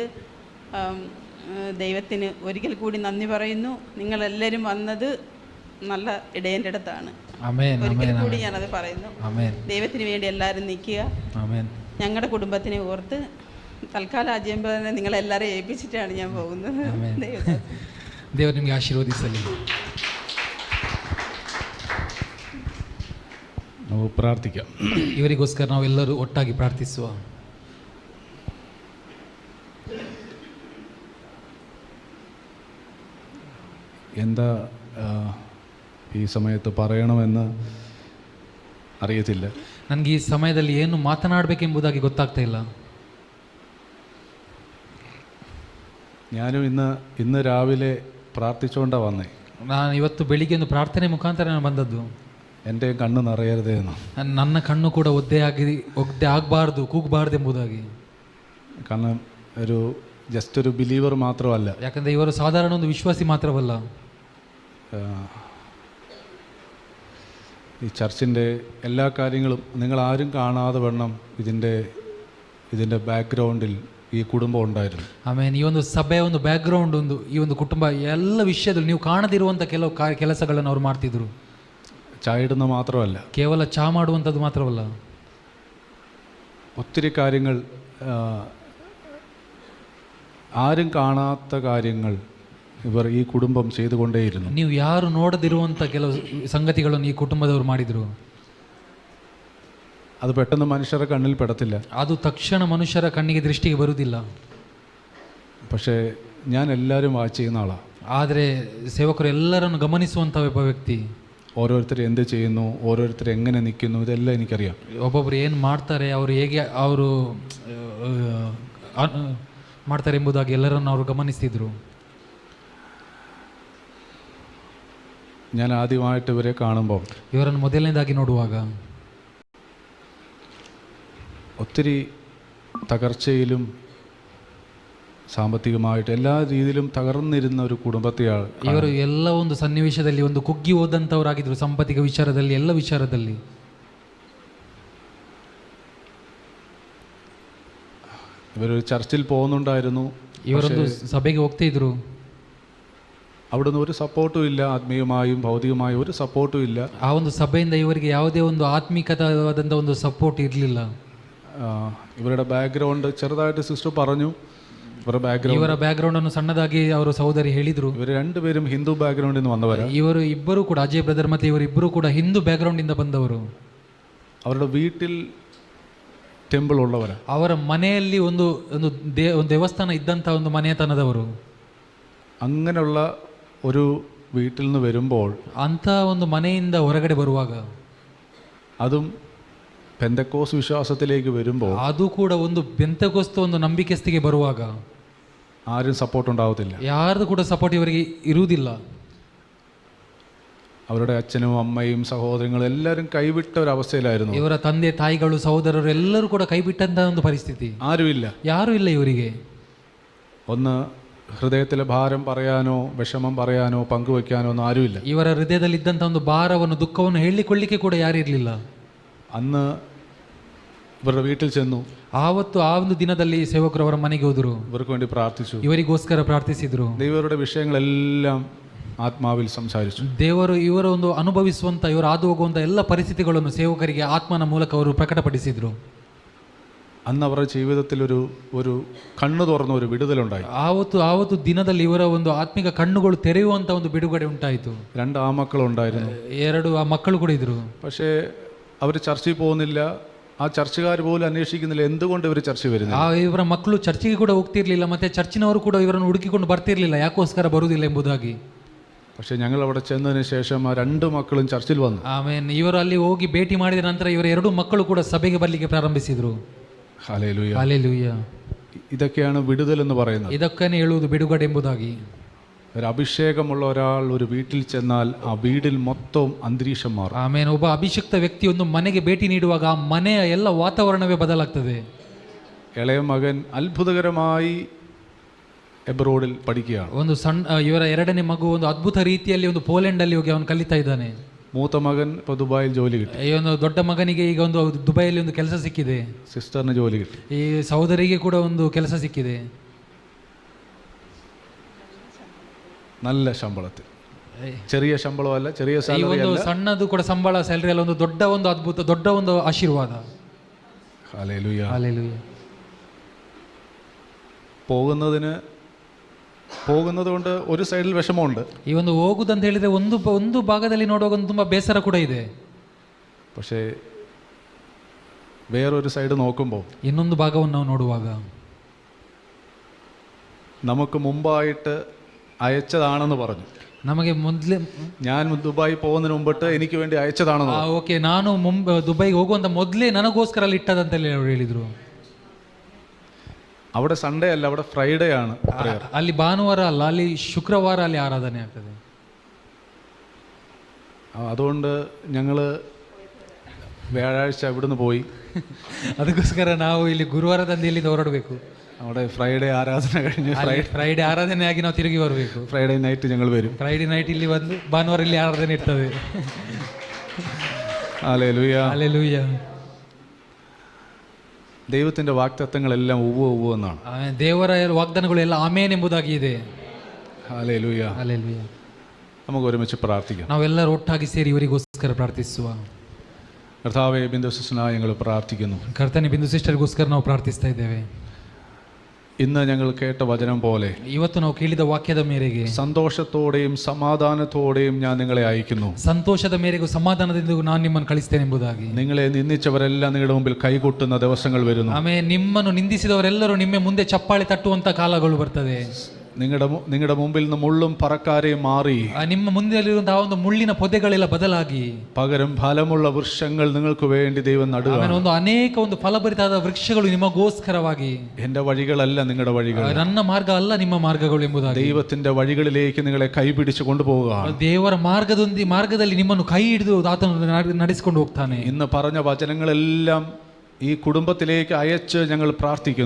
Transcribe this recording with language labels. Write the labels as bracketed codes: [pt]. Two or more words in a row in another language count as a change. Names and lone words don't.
[ml] ദൈവത്തിന് ഒരിക്കൽ കൂടി നന്ദി പറയുന്നു. നിങ്ങളെല്ലാവരും വന്നത് നല്ല ഇടയൻ്റെ അടുത്താണ്. ഒരിക്കൽ കൂടി ഞാനത് പറയുന്നു. ദൈവത്തിന് വേണ്ടി എല്ലാവരും നിൽക്കുക. ഞങ്ങളുടെ കുടുംബത്തിനെ ഓർത്ത് തൽക്കാലം അജയമ്പതിനെ നിങ്ങളെല്ലാവരും ഏൽപ്പിച്ചിട്ടാണ് ഞാൻ പോകുന്നത്. [kn] ದೇವರು ನಿಮಗೆ ಆಶೀರ್ವದಿಸಲಿ. ನಾವು ಪ್ರಾರ್ಥಿക്കാം. ಇವರಿಗೋಸ್ಕರ ನಾವೆಲ್ಲರೂ ಒಟ್ಟಾಗಿ ಪ್ರಾರ್ಥಿಸುವ. [ml] എന്താ ഈ സമയത്ത് പറയണമെന്ന് അറിയത്തില്ല. [kn] ನನಗೆ ಈ ಸಮಯದಲ್ಲಿ ಏನು ಮಾತನಾಡಬೇಕೆಂಬುದಾಗಿ ಗೊತ್ತಾಗ್ತಾ ಇಲ್ಲ. [ml] ഞാനും ഇന്ന് രാവിലെ പ്രാർത്ഥിച്ചുകൊണ്ടാണ് വന്നേ. [kn] ನಾನು ಇವತ್ತು ಬೆಳಿಗ್ಗೆ ಒಂದು ಪ್ರಾರ್ಥನೆ ಮುಖಾಂತರ ನಾನು ಬಂದದ್ದು. [ml] എൻ്റെ ಕಣ್ಣು നിറയരുതേ എന്ന്. [kn] ನನ್ನ ಕಣ್ಣು ಕೂಡ ಒದ್ದೆ ಆಗಬಾರ್ದು, ಕೂಗಬಾರ್ದು ಎಂಬುದಾಗಿ. [ml] കാരണം ജസ്റ്റ് ഒരു ബിലീവർ മാത്രമല്ല. [kn] ಯಾಕಂದರೆ ಇವರು ಸಾಧಾರಣ ಒಂದು ವಿಶ್ವಾಸಿ ಮಾತ್ರವಲ್ಲ, [ml] ഈ ചർച്ചിൻ്റെ എല്ലാ കാര്യങ്ങളും നിങ്ങൾ ആരും കാണാതെ വണ്ണം ഇതിൻ്റെ ബാക്ക്ഗ്രൗണ്ടിൽ ഈ കുടുംബ ഉണ്ടായിരുന്നു. [kn] ಆಮೇಲೆ ಈ ಒಂದು ಸಭೆಯ ಒಂದು ಬ್ಯಾಕ್ಗ್ರೌಂಡ್ ಒಂದು ಈ ಒಂದು ಕುಟುಂಬ ಎಲ್ಲ ವಿಷಯದಲ್ಲಿ ನೀವು ಕಾಣದಿರುವಂಥ ಕೆಲವು ಕೆಲಸಗಳನ್ನು ಅವ್ರು ಮಾಡ್ತಿದ್ರು. [ml] ചായ ഇടുന്ന മാത്രമല്ല, [kn] ಕೇವಲ ಚಾ ಮಾಡುವಂಥದ್ದು ಮಾತ್ರವಲ್ಲ, [ml] ഒത്തിരി കാര്യങ്ങൾ, ആരും കാണാത്ത കാര്യങ്ങൾ ഇവർ ഈ കുടുംബം ചെയ്തുകൊണ്ടേയിരുന്നു. [kn] ನೀವು ಯಾರು ನೋಡದಿರುವಂಥ ಕೆಲವು ಸಂಗತಿಗಳನ್ನು ಈ ಕುಟುಂಬದವರು ಮಾಡಿದರು. [ml] അത് പെട്ടെന്ന് മനുഷ്യരുടെ കണ്ണിൽ പെടത്തില്ല, [kn] ಅದು ತಕ್ಷಣ ಮನುಷ್ಯರ ಕಣ್ಣಿಗೆ ದೃಷ್ಟಿಗೆ ಬರುವುದಿಲ್ಲ. [ml] പക്ഷേ ഞാൻ എല്ലാവരും വാച്ച് ചെയ്യുന്ന ആളാണ്. [kn] ಆದರೆ ಸೇವಕರು ಎಲ್ಲರನ್ನು ಗಮನಿಸುವಂಥ ಒಬ್ಬ ವ್ಯಕ್ತಿ. [ml] ഓരോരുത്തർ എന്ത് ചെയ്യുന്നു, ഓരോരുത്തർ എങ്ങനെ നിൽക്കുന്നു, ഇതെല്ലാം എനിക്കറിയാം. [kn] ಒಬ್ಬೊಬ್ಬರು ಏನು ಮಾಡ್ತಾರೆ, ಅವರು ಹೇಗೆ ಅವರು ಮಾಡ್ತಾರೆ ಎಂಬುದಾಗಿ ಎಲ್ಲರನ್ನು ಅವರು ಗಮನಿಸ್ತಿದ್ರು. [ml] ഞാൻ ആദ്യമായിട്ട് ഇവരെ കാണുമ്പോൾ, [kn] ಇವರನ್ನು ಮೊದಲನೇದಾಗಿ ನೋಡುವಾಗ [ml] ഒത്തിരി തകർച്ചയിലും സാമ്പത്തികമായിട്ട് എല്ലാ രീതിയിലും തകർന്നിരുന്ന ഒരു കുടുംബത്തെയാണ്. [kn] ಇವರು ಎಲ್ಲ ಒಂದು ಸನ್ನಿವೇಶದಲ್ಲಿ ಒಂದು ಕುಗ್ಗಿ ಹೋದಂಥವರಾಗಿದ್ದರು, ಸಾಂಪತ್ತಿಕ ವಿಚಾರದಲ್ಲಿ, ಎಲ್ಲ ವಿಚಾರದಲ್ಲಿ. [ml] ഇവരൊരു ചർച്ചിൽ പോകുന്നുണ്ടായിരുന്നു, [kn] ಇವರೊಂದು ಸಭೆಗೆ ಹೋಗ್ತಾ ಇದ್ರು. [ml] അവിടുന്ന് ഒരു സപ്പോർട്ടും ഇല്ല, ആത്മീയമായും ഭൗതികമായും ഒരു സപ്പോർട്ടും ഇല്ല. [kn] ಆ ಒಂದು ಸಭೆಯಿಂದ ಇವರಿಗೆ ಯಾವುದೇ ಒಂದು ಆತ್ಮಿಕವಾದಂಥ ಒಂದು ಸಪೋರ್ಟ್ ಇರಲಿಲ್ಲ. [ml] ഇവരുടെ ബാക്ക്ഗ്രൗണ്ട് ചെറുതായിട്ട് സിസ്റ്റർ പറഞ്ഞു. [kn] ಇವರ ಬ್ಯಾಕ್ಗ್ರೌಂಡ್ ಅನ್ನು ಸಣ್ಣದಾಗಿ ಅವರು ಸಹೋದರಿ ಹೇಳಿದ್ರು. [ml] ഇവർ രണ്ടുപേരും ഹിന്ദു ബാക്ക്ഗ്രൗണ്ടിൽ നിന്ന് വന്നവരാ. [kn] ಇವರು ಇಬ್ಬರು ಕೂಡ, ಅಜಯ್ ಬ್ರದರ್ ಮತ್ತೆ ಇವರಿಬ್ಬರು ಕೂಡ ಹಿಂದೂ ಬ್ಯಾಕ್ಗ್ರೌಂಡ್ ಇಂದ ಬಂದವರು. [ml] അവരുടെ വീട്ടിൽ ടെമ്പിൾ ഉള്ളവരാ. [kn] ಅವರ ಮನೆಯಲ್ಲಿ ಒಂದು ಒಂದು ದೇವಸ್ಥಾನ ಇದ್ದಂಥ ಒಂದು ಮನೆತನದವರು. [ml] അങ്ങനെയുള്ള ഒരു വീട്ടിൽ നിന്ന് വരുമ്പോൾ, [kn] ಅಂಥ ಒಂದು ಮನೆಯಿಂದ ಹೊರಗಡೆ ಬರುವಾಗ, [ml] അതും പെന്തക്കോസ് വിശ്വാസത്തിലേക്ക് വരുമ്പോൾ, [kn] ಅದು ಕೂಡ ಒಂದು ಪೆಂತೆಕೋಸ್ತ ಒಂದು ನಂಬಿಕೆಸ್ತಿಗೆ ಬರುವಾಗ [ml] ആരും സപ്പോർട്ട് ഉണ്ടാവത്തില്ല. [kn] ಯಾರ್ದು ಕೂಡ ಸಪೋರ್ಟ್ ಇವರಿಗೆ ಇರುವುದಿಲ್ಲ. [ml] അവരുടെ അച്ഛനും അമ്മയും സഹോദരങ്ങളും എല്ലാവരും കൈവിട്ട ഒരു അവസ്ഥയിലായിരുന്നു. [kn] ಇವರ ತಂದೆ ತಾಯಿಗಳು ಸಹೋದರರು ಎಲ್ಲರೂ ಕೂಡ ಕೈಬಿಟ್ಟಂತ ಒಂದು ಪರಿಸ್ಥಿತಿ. [ml] ആരുമില്ല, [kn] ಯಾರೂ ಇಲ್ಲ ಇವರಿಗೆ. [ml] ഒന്ന് ഹൃദയത്തിലെ ഭാരം പറയാനോ വിഷമം പറയാനോ പങ്കുവെക്കാനോ ഒന്നും ആരുമില്ല. [kn] ಇವರ ಹೃದಯದಲ್ಲಿದ್ದಂಥ ಒಂದು ಭಾರವನ್ನು, ದುಃಖವನ್ನು ಹೇಳಿಕೊಳ್ಳಿಕ್ಕೆ ಕೂಡ ಯಾರು ಇರಲಿಲ್ಲ. [ml] അന്ന് ഇവരുടെ വീട്ടിൽ ചെന്നു. [kn] ಆವತ್ತು ಆ ಒಂದು ದಿನದಲ್ಲಿ ಸೇವಕರು ಅವರ ಮನೆಗೆ ಹೋದರು. [ml] ഇവർക്ക് വേണ്ടി പ്രാർത്ഥിച്ചു. [kn] ಇವರಿಗೋಸ್ಕರ ಪ್ರಾರ್ಥಿಸಿದರು. [ml] ദൈവരുടെ വിഷയങ്ങളെല്ലാം ആത്മാവിൽ സംസാരിച്ചു. [kn] ದೇವರು ಇವರ ಒಂದು ಅನುಭವಿಸುವಂಥ, ಇವರು ಹಾದು ಹೋಗುವಂಥ ಎಲ್ಲ ಪರಿಸ್ಥಿತಿಗಳನ್ನು ಸೇವಕರಿಗೆ ಆತ್ಮನ ಮೂಲಕ ಅವರು ಪ್ರಕಟಪಡಿಸಿದರು. [ml] അന്ന് അവരുടെ ജീവിതത്തിൽ ഒരു കണ്ണു തുറന്ന ഒരു വിടുതലുണ്ടായി. [kn] ಆವತ್ತು ದಿನದಲ್ಲಿ ಇವರ ಒಂದು ಆತ್ಮಿಕ ಕಣ್ಣುಗಳು ತೆರೆಯುವಂಥ ಒಂದು ಬಿಡುಗಡೆ ಉಂಟಾಯಿತು. [ml] 2 ആമക്കളുണ്ടായിരുന്നു. [kn] 2 ಮಕ್ಕಳು ಕೂಡ ಇದ್ರು. [ml] പക്ഷേ അവർ ചർച്ചിൽ പോകുന്നില്ല. ആ ചർച്ചുകാർ പോലും അന്വേഷിക്കുന്നില്ല എന്തുകൊണ്ട് ഇവർ ചർച്ചിൽ വരുന്നില്ല. [kn] ಇವರ ಮಕ್ಕಳು ಚರ್ಚಿಗೆ ಕೂಡ ಹೋಗ್ತಿರ್ಲಿಲ್ಲ, ಮತ್ತೆ ಚರ್ಚಿನವರು ಕೂಡ ಇವರನ್ನು ಹುಡುಕಿಕೊಂಡು ಬರ್ತಿರ್ಲಿಲ್ಲ, ಯಾಕೋಸ್ಕರ ಬರುವುದಿಲ್ಲ ಎಂಬುದಾಗಿ. [ml] പക്ഷേ ഞങ്ങൾ അവിടെ ചെന്നതിന് ശേഷം ആ 2 മക്കളും ചർച്ചിൽ വന്നു. [kn] ಆಮೇಲೆ ಇವರು ಅಲ್ಲಿ ಹೋಗಿ ಭೇಟಿ ಮಾಡಿದ ನಂತರ ಇವರ 2 ಮಕ್ಕಳು ಕೂಡ ಸಭೆಗೆ ಬರಲಿಕ್ಕೆ ಪ್ರಾರಂಭಿಸಿದರು. [ml] ഹല്ലേലൂയ, [kn] ಹಲ್ಲೆಲೂಯ. [ml] ഇതൊക്കെയാണ് വിടുതൽ എന്ന് പറയുന്നത്. [kn] ಇದಕ್ಕನೇ ಹೇಳುವುದು ಬಿಡುಗಡೆ ಎಂಬುದಾಗಿ. [ml] ഒരു അഭിഷേകമുള്ള ഒരാൾ ഒരു വീട്ടിൽ ചെന്നാൽ ആ വീടിൽ മൊത്തം അന്തരീക്ഷം മാറും. [kn] ಆಮೇಲೆ ಒಬ್ಬ ಅಭಿಷಿಕ್ತ ವ್ಯಕ್ತಿ ಒಂದು ಮನೆಗೆ ಭೇಟಿ ನೀಡುವಾಗ ಆ ಮನೆಯ ಎಲ್ಲ ವಾತಾವರಣವೇ ಬದಲಾಗ್ತದೆ. [ml] ഇളയ മകൻ അത്ഭുതകരമായി എബ്രോഡിൽ പഠിക്കുകയാണ്. [kn] ಒಂದು ಸಣ್ಣ ಇವರ 2ನೇ ಮಗು ಒಂದು ಅದ್ಭುತ ರೀತಿಯಲ್ಲಿ ಒಂದು ಪೋಲೆಂಡಲ್ಲಿ ಹೋಗಿ ಅವನು ಕಲಿತಾ ಇದ್ದಾನೆ. [ml] മൂത്ത മകൻ ഇപ്പോൾ ദുബായിൽ ജോലി കിട്ടി. [kn] ಈ ಒಂದು ದೊಡ್ಡ ಮಗನಿಗೆ ಈಗ ಒಂದು ದುಬೈಯಲ್ಲಿ ಒಂದು ಕೆಲಸ ಸಿಕ್ಕಿದೆ. [ml] സിസ്റ്ററിന് ജോലി കിട്ടി. [kn] ಈ ಸಹೋದರಿಗೆ ಕೂಡ ಒಂದು ಕೆಲಸ ಸಿಕ್ಕಿದೆ. [ml] നല്ല ശമ്പളത്തിൽ, ചെറിയ ശമ്പളമല്ല, ചെറിയ [kn] ಈ [ml] സാലറി [kn] ಒಂದು [ml] അല്ല. [kn] ಸಣ್ಣದು ಕೂಡ ಸಂಬಳ, ಸ್ಯಾಲರಿ ಅಲ್ಲ, ಒಂದು ದೊಡ್ಡ ಒಂದು ಅದ್ಭುತ, ದೊಡ್ಡ ಒಂದು ಆಶೀರ್ವಾದ. [ml] ഹല്ലേലൂയ. [kn] ಹಲ್ಲೆಲೂಯ. [ml] പോകുന്നത് കൊണ്ട് ഒരു സൈഡിൽ വിഷമമുണ്ട്. [kn] ಈ ಒಂದು ಹೋಗುದಂತ ಹೇಳಿದ್ರೆ ಒಂದು ಭಾಗದಲ್ಲಿ ನೋಡುವಾಗ ಒಂದು ತುಂಬ ಬೇಸರ ಕೂಡ ಇದೆ. [ml] പക്ഷേ വേറൊരു സൈഡ് നോക്കുമ്പോൾ, [kn] ಇನ್ನೊಂದು ಭಾಗವನ್ನು ನಾವು ನೋಡುವಾಗ, [ml] നമുക്ക് മുമ്പായിട്ട് അയച്ചതാണെന്ന് പറഞ്ഞു. [kn] ನಮಗೆ ಮೊದಲೇ [ml] ഞാൻ ദുബായി പോകുന്നതിന് മുമ്പിട്ട് എനിക്ക് വേണ്ടി അയച്ചതാണെന്ന്. [kn] ಓಕೆ, ನಾನು ದುಬೈಗೆ ಹೋಗುವಂತ ಮೊದಲೇ ನನಗೋಸ್ಕರ ಅಲ್ಲಿ ಇಟ್ಟದಂತಲೇ ಅವರು ಹೇಳಿದರು. [ml] അവിടെ സൺഡേ അല്ല, അവിടെ ഫ്രൈഡേ ആണ്. [kn] ಅಲ್ಲಿ ಭಾನುವಾರ ಅಲ್ಲ, ಅಲ್ಲಿ ಶುಕ್ರವಾರ ಅಲ್ಲಿ ಆರಾಧನೆ ಆಗ್ತದೆ. [ml] അതുകൊണ്ട് ഞങ്ങൾ വ്യാഴാഴ്ച ഇവിടുന്ന് പോയി. [kn] ಅದಕ್ಕೋಸ್ಕರ ನಾವು ಇಲ್ಲಿ ಗುರುವಾರದಂದು ಇಲ್ಲಿಂದ ಹೊರಡಬೇಕು. [ml] അവിടെ ഫ്രൈഡേ ആരാധന കഴിഞ്ഞ് [kn] ಫ್ರೈಡೆ ಆರಾಧನೆ ಆಗಿ ನಾವು ತಿರುಗಿ ಬರಬೇಕು. [en] Friday night [ml] ഞങ്ങൾ വരും. [en] Friday night [kn] ಇಲ್ಲಿ ಬಂದು ಭಾನುವಾರ ಇಲ್ಲಿ ಆರಾಧನೆ ಇರ್ತದೆ. [ml] ഹല്ലേലൂയ. [kn] Hallelujah. [ml] ദൈവത്തിൻ്റെ വാഗ്ദത്തങ്ങളെല്ലാം ഉവ്വ് എന്നാണ്. [kn] ದೇವರ ವಾಗ್ದಾನಗಳೆಲ್ಲ ಆಮೇನ್ ಎಂಬುದಾಗಿ ಇದೆ. [ml] ഹല്ലേലൂയ. [kn] Hallelujah. [ml] നമുക്ക് ഒരുമിച്ച് പ്രാർത്ഥിക്കാം. [kn] ನಾವೆಲ್ಲರೂ ಒಟ್ಟಾಗಿ ಸೇರಿ ಇವರಿಗೋಸ್ಕರ ಪ್ರಾರ್ಥಿಸುವ. [ml] കർത്താവേ, ബിന്ദു സിസ്റ്ററിനായി ഞങ്ങൾ പ്രാർത്ഥിക്കുന്നു. [kn] ಕರ್ತನೆ, ಬಿಂದು ಸಿಸ್ಟರ್ಗೋಸ್ಕರ ನಾವು ಪ್ರಾರ್ಥಿಸ್ತಾ ಇದ್ದೇವೆ. [ml] ഇന്ന് ഞങ്ങൾ കേട്ട വചനം പോലെ [kn] ಇವತ್ತು ನಾವು ಕೇಳಿದ ವಾಕ್ಯದ ಮೇರೆಗೆ [ml] സന്തോഷത്തോടെയും സമാധാനത്തോടെയും ഞാൻ നിങ്ങളെ അയക്കുന്നു. [kn] ಸಂತೋಷದ ಮೇರೆಗೂ ಸಮಾಧಾನದಿಂದ ನಾನು ನಿಮ್ಮನ್ನು ಕಳಿಸ್ತೇನೆ ಎಂಬುದಾಗಿ. [ml] നിങ്ങളെ നിന്ദിച്ചവരെല്ലാം നിങ്ങളുടെ മുമ്പിൽ ಕೈകൊಟ್ಟುന്ന ദിവസങ്ങൾ വരുന്നു. [kn] ಆಮೇಲೆ ನಿಮ್ಮನ್ನು ನಿಂದಿಸಿದವರೆಲ್ಲರೂ ನಿಮ್ಮ ಮುಂದೆ ಚಪ್ಪಾಳೆ ತಟ್ಟುವಂತ ಕಾಲಗಳು ಬರ್ತದೆ. [ml] നിങ്ങളുടെ മുമ്പിൽ നിന്ന് മുള്ളും പറക്കാരെയും മാറി [kn] ನಿಮ್ಮ ಮುಂದೆಲ್ಲಿರುವಂತಹ ಒಂದು ಮುಳ್ಳಿನ ಪೊದೆಗಳೆಲ್ಲ ಬದಲಾಗಿ [ml] പകരം ഫലമുള്ള വൃക്ഷങ്ങൾ നിങ്ങൾക്ക് വേണ്ടി ദൈവം നടുക. [kn] ಆಮೇಲೆ ಒಂದು ಅನೇಕ ಒಂದು ಫಲಭರಿತಾದ ವೃಕ್ಷಗಳು ನಿಮಗೋಸ್ಕರವಾಗಿ. [ml] എന്റെ വഴികളല്ല നിങ്ങളുടെ വഴികൾ, [kn] ನನ್ನ ಮಾರ್ಗ ಅಲ್ಲ ನಿಮ್ಮ ಮಾರ್ಗಗಳು ಎಂಬುದಾಗಿ. [ml] ദൈവത്തിന്റെ വഴികളിലേക്ക് നിങ്ങളെ കൈപിടിച്ചു കൊണ്ടുപോവുക. [kn] ದೇವರ ಮಾರ್ಗದಲ್ಲಿ ನಿಮ್ಮನ್ನು ಕೈ ಹಿಡಿದು ಆತನು ನಡೆಸಿಕೊಂಡು ಹೋಗ್ತಾನೆ. [ml] ഇന്ന് പറഞ്ഞ വചനങ്ങളെല്ലാം ഈ കുടുംബത്തിലേക്ക് അയച്ച് ഞങ്ങൾ പ്രാർത്ഥിക്കുന്നു.